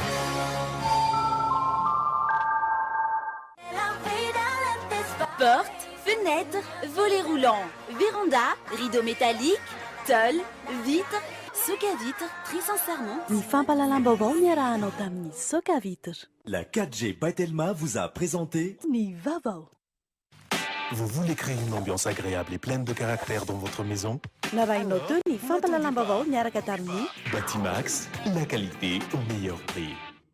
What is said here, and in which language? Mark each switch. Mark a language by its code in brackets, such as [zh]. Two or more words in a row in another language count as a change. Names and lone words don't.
[fr] Porte, fenêtre, volets roulants, véranda, rideaux métalliques, tôle, vitres, soca-vitre, très sincèrement. [mg] Ny fampalalam-baovao niarahanao tamin'ny soca-vitre. [fr] La 4G Batelma vous a présenté [mg] Ny vaovao. [fr] Vous voulez créer une ambiance agréable et pleine de caractère dans votre maison? [mg] Narahinao teo ny fampalalam-baovao miaraka tamin'ny Batimax, [fr] la qualité au meilleur prix.